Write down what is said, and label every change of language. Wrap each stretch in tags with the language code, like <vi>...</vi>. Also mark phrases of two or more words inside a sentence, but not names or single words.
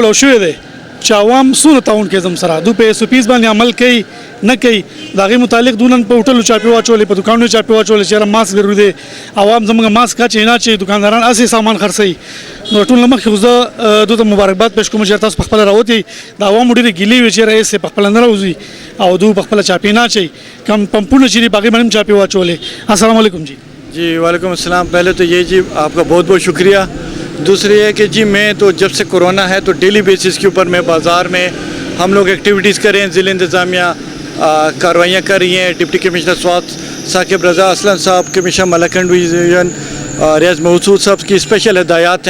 <ps>کولاو شوی دی چې عوام څونه تعاون کوي زموږ سره دوی په ایس او پیز باندې عمل کوي نه کوي د هغې متعلق دوی نن په هوټلو چاپې واچولې په دوکانونو چاپې واچولې چې یاره ماسک ضروري دی عوام زموږ ماسک اچوي نه اچوي دوکانداران هسې سامان خرڅوي نو ټول نه مخکې خو زه دوی ته مبارکباد پیش کوم چې تاسو په خپله راوتي د عوامو ډېرې ګیلې وي چې یاره ایسې په خپله نه راوځي او دوی په خپله چاپې نه اچوي کم پمپونه چې دي په هغې باندې هم چاپې واچولې</ps> <ar>السلام علیکم جی وعلیکم السلام.</ar> <ur>پہلے تو یہ جی آپ کا بہت بہت شکریہ. دوسری ہے کہ جی میں تو جب سے کرونا ہے تو</ur> <en>daily basis</en> <ur>کے اوپر میں بازار میں ہم لوگ ایکٹیویٹیز کر رہے ہیں. ضلع انتظامیہ کارروائیاں کر رہی ہیں. ڈپٹی کمشنر سوات ثاقب رضا اسلم صاحب، کمشنر ملاکنڈ ڈویژن ریاض محسود صاحب کی اسپیشل ہدایات ہیں.</ur>